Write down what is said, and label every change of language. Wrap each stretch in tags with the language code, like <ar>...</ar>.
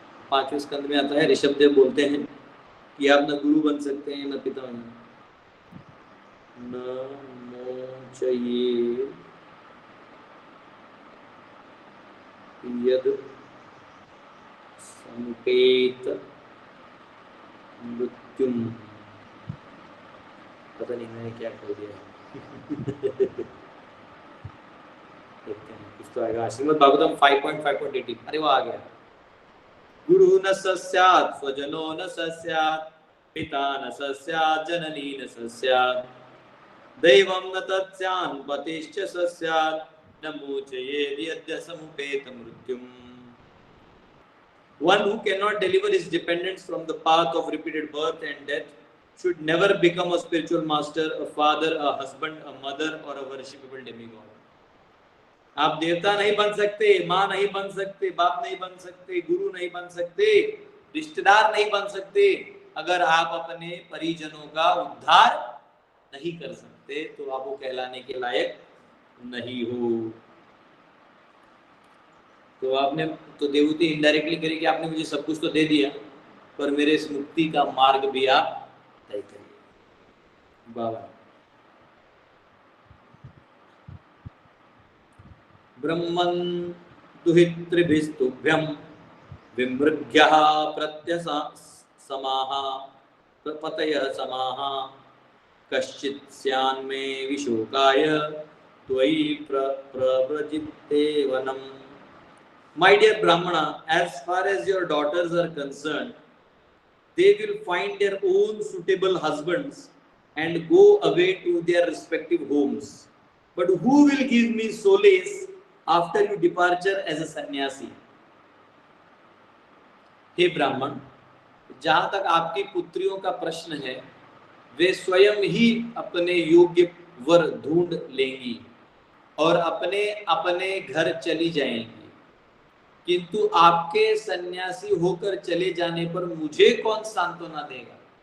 <hi>5वें स्कंद में आता है, ऋषभदेव बोलते हैं कि आप न गुरु बन सकते हैं न पिता बन,</hi> <sa>नमोचयेद यद समुपेत मृत्युम,</sa> <hi>पता नहीं मैंने क्या कर दिया देखते हैं कुछ तो आएगा। श्रीमद् भागवतम 5.5.18, अरे वो आ गया।</hi> <sa>गुरु न सस्यात् स्वजनो न सस्यात् पिता न सस्यात् जननी न सस्यात् दैवं न तत्स्यान् पतिश्च सस्यात् नमोचयेद यद्य समुपेत मृत्युम।</sa> <en>One who cannot deliver his dependents from the path of repeated birth and death should never become a spiritual master, a father, a husband, a mother or a worshipable demigod.</en> <hi>आप देवता नहीं बन सकते, माँ नहीं बन सकते, बाप नहीं बन सकते, गुरु नहीं बन सकते, रिश्तेदार नहीं बन सकते, अगर आप अपने परिजनों का उद्धार नहीं कर सकते तो आप वो कहलाने के लायक नहीं हो। तो आपने तो देवहूति इनडायरेक्टली करी कि आपने मुझे सब कुछ तो दे दिया, पर मेरे इस मुक्ति का मार्ग भी आप तय करिए।</hi> <sa>बाबा ब्रह्मन् दुहितृभिस्तुभ्यं विमृग्यः प्रत्यसमाः प्रपतयः समाः कश्चित् स्यान्मे विशोकाय त्वयि प्रव्रजिते वनम्।</sa> <en>My dear Brahmana, as far as your daughters are concerned, they will find their own suitable husbands and go away to their respective homes. But who will give me solace after your departure as a sannyasi?</en> <hi>हे ब्राह्मण, जहां तक आपकी पुत्रियों का प्रश्न है, वे स्वयं ही अपने योग्य वर ढूंढ लेंगी और अपने अपने घर चली जाएंगी, किंतु आपके सन्यासी होकर चले जाने पर मुझे कौन सांत्वना देगा?</hi>